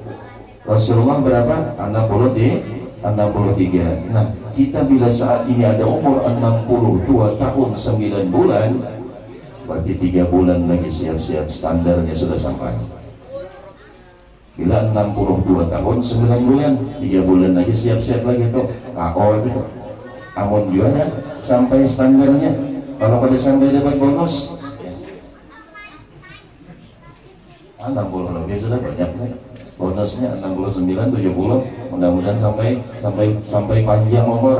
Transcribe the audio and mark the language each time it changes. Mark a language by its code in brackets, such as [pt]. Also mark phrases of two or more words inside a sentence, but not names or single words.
[id] Rasulullah berapa? 63. Nah, kita bila saat ini ada umur 62 tahun 9 bulan, berarti 3 bulan lagi siap-siap standarnya sudah sampai. Bila 62 tahun 9 bulan 3 bulan lagi siap-siap lagi tuh KO itu. Amun juga sampai standarnya. Kalau pada sampai dapat bonus 60 lebih sudah banyak nih. Bonusnya 69, 70. Mudah-mudahan sampai panjang umur.